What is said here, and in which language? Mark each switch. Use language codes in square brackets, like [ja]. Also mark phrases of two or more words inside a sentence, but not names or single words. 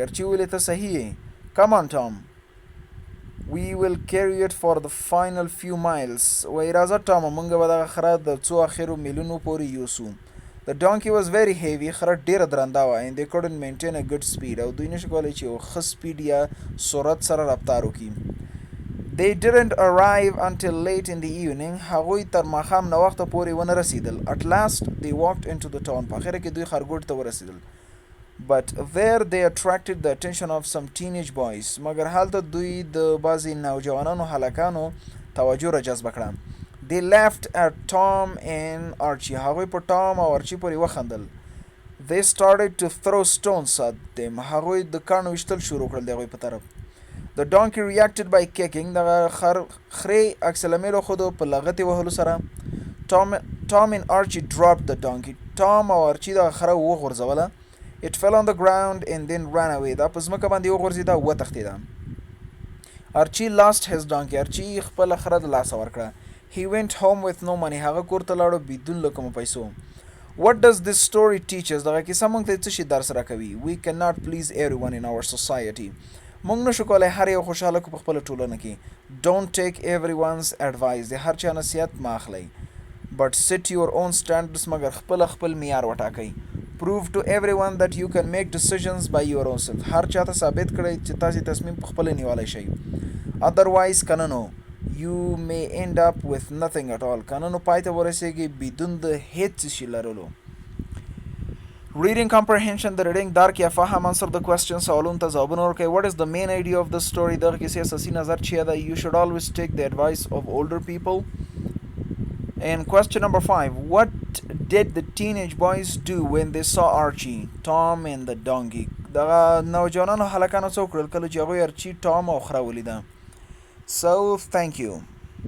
[ps] Archie وویلې ته صحیح یې. [en] Come on, Tom. We will carry it for the final few miles. [ps] وایي راځه ټام موږ به دغه خره د څو اخرو میلونو پورې یوسو. [en] The donkey was very heavy. [ps] خره ډیره درنده وه [en] and they couldn't maintain a good speed [ps] او دوی نشي کولی چې یو ښه سپیډ یا سرعت سره رفتار وکړي. [en] They didn't arrive until late in the evening. [ps] هغوی تر ماښام ناوخته پورې ونه رسیدل. [en] At last they walked into the town. [ps] په اخره کې دوی ښارګوټ ته ورسیدل. [en] But there they attracted the attention of some teenage boys. [ps] مګر هلته دوی د بعضې نوجوانانو هلکانو توجه را جذبه کړه. [en] They laughed at Tom and Archie. [ps] هغوی په ټام او ارچي پورې وخندل. [en] They started to throw stones at them. [ps] هغوی د کاڼو ویشتل شروع کړل د هغوی په طرف. [en] The donkey reacted by kicking. [ps] دغه خرې عکس العمل وښودو په لغتې وهلو سره. [en] Tom and Archie dropped the donkey. [ps] Tom او ارچي دغه خره وغورځوله. [en] It fell on the ground and then ran away. [ps] دا په ځمکه باندې وغورځېده او وتښتېده. [en] Archie lost his donkey. [ps] ارچي خپله خره د لاسه ورکړه. [en] He went home with no money. [ps] هغه کور ته لاړو بدون له کومو پیسو. [en] What does this story teach us? [ps] دغه کیسه موږ ته څه شي درس راکوي. [en] We cannot please everyone in our society. [ps] موږ نشو کولی هر یو خوشحاله کړو په خپله ټولنه کې. [en] Don't take everyone's advice. [ps] د هر چا نصیحت مه اخلئ. [en] But set your own standards. [ps] مګر خپل معیار وټاکئ. [en] Prove to everyone that you can make decisions by your own self. [ps] هر چاته ثابت کړئ چې تاسې تصمیم په خپله نیولی شئ. [en] Otherwise [ps] که نه نو [en] you may end up with nothing at all. [ps] که نه نو پای ته ورسېږئ بدون د هېڅ شي لرلو. [en] Reading comprehension. [ps] د reading درک یا فهم. [en] Answer the questions. [ps] سوالونو ته ځوابونه ورکړئ. [en] What is the main idea of the story? [ps] دغه کیسې اساسي نظر چیه ده؟ [en] You should always take the advice of older people. And question number 5. What did the teenage boys do when they saw Archie, Tom and the donkey? [ps] دغه نوجوانانو هلکانو څه وکړل کله چې هغوی ارچي، ټام او خره ولیده. [en] So thank you.